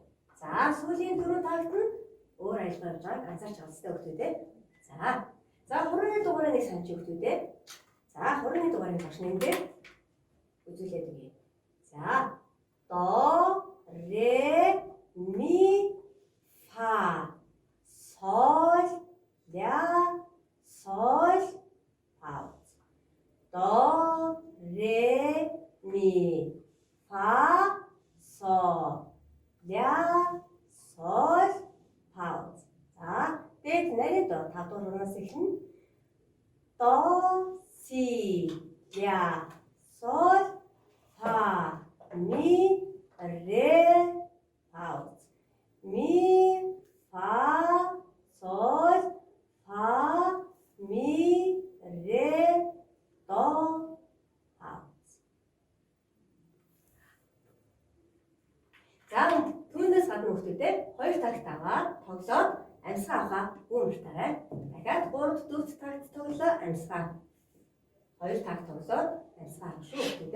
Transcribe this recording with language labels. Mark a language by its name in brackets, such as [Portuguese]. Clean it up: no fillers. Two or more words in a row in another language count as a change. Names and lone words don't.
[Mongolian] За сүүлийн 4 тагт нь өөр аялгаа явж байгааг анзаарч байгаа хэвээр хүүхдүүдээ. За хурууны дугаарыг нэг санаж хүүхдүүдээ. За хурууны дугаарыг багш нэмдээ үзүүлээд өгье. За до, ре, ми, фа, соль, ля, соль, пауз. До, ре, ми, фа, соль, ля, соль, пауз. За дээд нарийн до 5 дугаар хуруунаас эхэлнэ. До, си, ля, соль, фа, ми, ре, пауз. Ми, фа, соль, фа, ми, ре, до, пауз. За түүнээс гадна хүүхдүүдээ 2 тагт аваад тоглоод амьсгаа авахаа үүмэртаарай. Дахиад 3 4 тагт тоглоо амьсгаа. 2 тагт тоглоод амьсгаа авах шүү хүүхдүүдээ.